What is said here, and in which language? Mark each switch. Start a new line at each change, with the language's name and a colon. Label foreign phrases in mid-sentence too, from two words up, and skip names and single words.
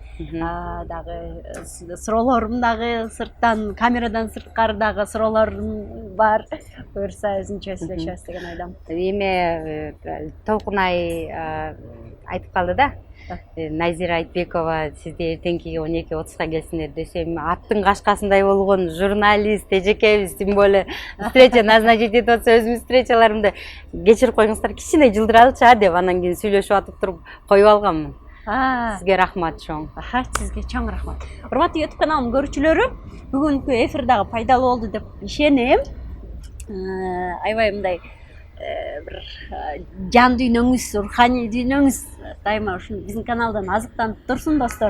Kyrgyz: Дагы суроолорум дагы сырттан камерадан сырткары дагы суроолорум бар. Буюрса өзүнчө сүйлөшөбүз деген ойдомун. Эме Толкунай айтып калды да. Назира Айтбекова сизде эртеңкиге 12:30 келсиңер десем, аттын кашкасындай болгон журналист эжекебиз,
Russian: тем более встреча назначить
Kyrgyz: этип атса өзүмдүн встречаларымды кечирип коюңуздар, кичине жылдыралычы деп анан кийин сүйлөшүп атып туруп коюп алганмын. Сизге рахмат чоң. Сизге чоң рахмат. Урматтуу YouTube каналымдын көрүүчүлөрү, бүгүнкү эфир дагы пайдалуу болду деп ишенем. Аябай мындай bir can dүйнөңүз, руханий дүйнөңүз дайыма ушул биздин каналдан азыктанып турсун достор.